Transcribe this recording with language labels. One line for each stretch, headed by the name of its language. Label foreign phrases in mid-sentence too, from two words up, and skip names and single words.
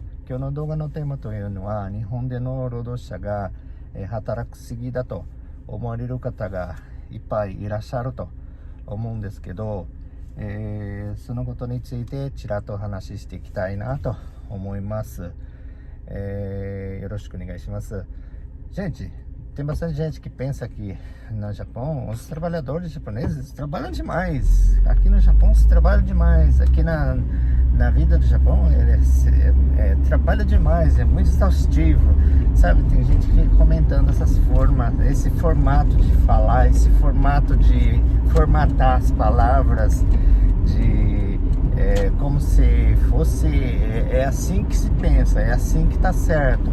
Japanese: 今日の動画のテーマというのは、日本での労働者が働きすぎだと思われる方がいっぱいいらっしゃると思うんですけど、そのことについてちらっとお話ししていきたいなと思います。よろしくお願いします。
Portuguese: Gente, tem bastante gente que pensa que no Japão os trabalhadores japoneses trabalham demais. Aqui no Japão se trabalha demais. Aqui na vida do Japão trabalha demais, é muito exaustivo. Sabe, tem gente que fica comentando esse formato de falar, esse formato de formatar as palavras, como se fosse, é assim que se pensa, é assim que tá certo.